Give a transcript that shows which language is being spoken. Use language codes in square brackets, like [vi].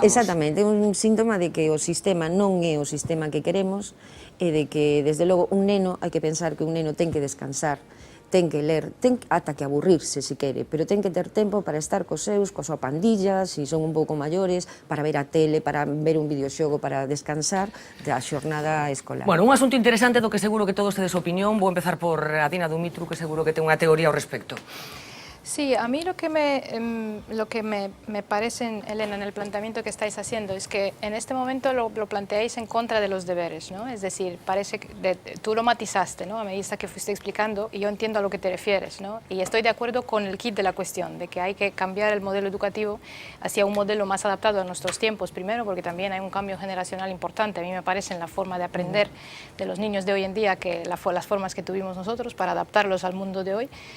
[gl] Exactamente, é un síntoma de que o sistema non é o sistema que queremos e de que, desde logo, un neno, hai que pensar que un neno ten que descansar, ten que ler, ten ata que aburrirse, se quere, pero ten que ter tempo para estar cos seus, coa súa pandilla, se son un pouco maiores, para ver a tele, para ver un videoxogo, para descansar da xornada escolar. Bueno, un asunto interesante do que seguro que todos tedes opinión. Vou empezar por Adina Dumitru, que seguro que ten unha teoría ao respecto. [es] Sí, a mí lo que me parece, Elena, en el planteamiento que estáis haciendo es que en este momento lo planteáis en contra de los deberes, ¿no? Es decir, parece que tú lo matizaste, ¿no? A medida que fuiste explicando, y yo entiendo a lo que te refieres, ¿no? Y estoy de acuerdo con el kit de la cuestión, de que hay que cambiar el modelo educativo hacia un modelo más adaptado a nuestros tiempos, primero porque también hay un cambio generacional importante, a mí me parece, en la forma de aprender de los niños de hoy en día, que las formas que tuvimos nosotros para adaptarlos al mundo de hoy.